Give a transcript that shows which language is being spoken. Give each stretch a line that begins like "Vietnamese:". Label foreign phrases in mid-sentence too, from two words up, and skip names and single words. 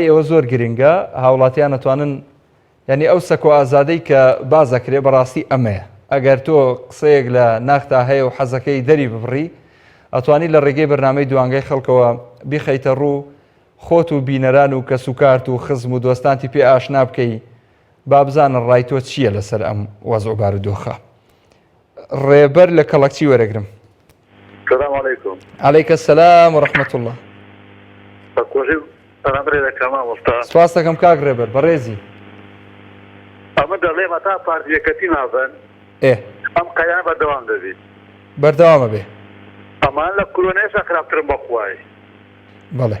Central Kurdish: ئێوە زۆر گرنگە هاوڵاتیان نەتوانن یعنی ئەو سەکۆ ئازادەی کە بازەکرێ بەڕاستی ئەمەیە ئەگەر تۆ قسەیەک لە ناختا هەیە و حەزەکەی دەری ببڕی ئەتوانی لە ڕێگەی بەرنامەی دوانگەی خەڵکەوە بیخەیتە ڕوو خۆت و بینەران و کەسوکارت و خزم و دۆستانتی پێ ئاشنا بکەی با بزانن ڕای تۆ چییە لەسەر ئەم وەزع و بارودۆخە ڕێبەر لە کەڵەکچی وەرەگرم
Arabic: السلام عليكم. عليك السلام ورحمة الله.
Central Kurdish: سپاس دەکەم کاک ڕێبەر بەڕێزی ئەمە دەڵێمە تا پارتیەکەتی نابن ئەم قەیان بەردەوام دەبێت بەردەوامە بێ ئەمان لە کورۆنەیەشە خراپترن بەخوای بەڵێ